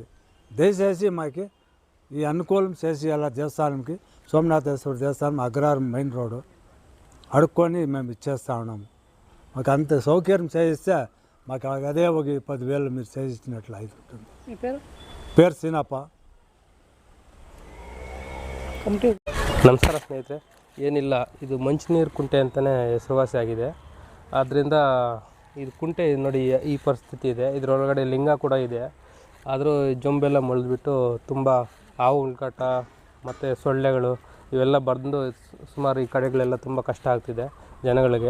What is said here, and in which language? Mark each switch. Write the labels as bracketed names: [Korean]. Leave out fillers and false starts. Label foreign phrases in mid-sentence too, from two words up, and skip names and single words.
[Telugu] దయచేసి మాకు ఈ అనుకూలం చేసి అలా దేవస్థానంకి సోమనాథేశ్వర దేవస్థానం అగ్రహారం [English] main road [Telugu] అడుక్కొని మేము ఇచ్చేస్తూ ఉన్నాము. మాకు అంత సౌకర్యం చేయిస్తే మాకు అదే ఒక 10,000 మీరు చేయించినట్లు అవుతుంది. పేరు సీనప్ప. [Kannada] ನಮಸ್ಕಾರ ಸ್ನೇಹಿತರೆ, ಏನಿಲ್ಲ, ಇದು ಮಂಚಿನೀರು ಕುಂಟೆ ಅಂತಲೇ ಹೆಸರುವಾಸಿ ಆಗಿದೆ. ಆದ್ದರಿಂದ ಇದು ಕುಂಟೆ ನೋಡಿ ಈ ಪರಿಸ್ಥಿತಿ ಇದೆ. ಇದರೊಳಗಡೆ ಲಿಂಗ ಕೂಡ ಇದೆ. ಆದರೂ ಜೊಂಬೆಲ್ಲ ಮೊಳೆದ್ಬಿಟ್ಟು ತುಂಬ ಹಾವು ಉಳ್ಕಾಟ ಮತ್ತು ಸೊಳ್ಳೆಗಳು ಇವೆಲ್ಲ ಬಂದು ಸುಮಾರು ಈ ಕಡೆಗಳೆಲ್ಲ ತುಂಬ ಕಷ್ಟ ಆಗ್ತಿದೆ ಜನಗಳಿಗೆ.